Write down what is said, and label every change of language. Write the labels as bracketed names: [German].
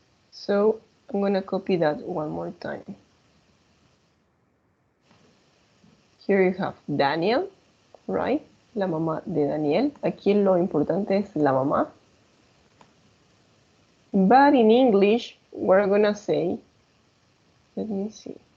[English] So I'm going to copy that one more time. Here you have Daniel, right? [Spanish] La mamá de Daniel. Aquí lo importante es la mamá. [English] But in English, we're going to say, let me see.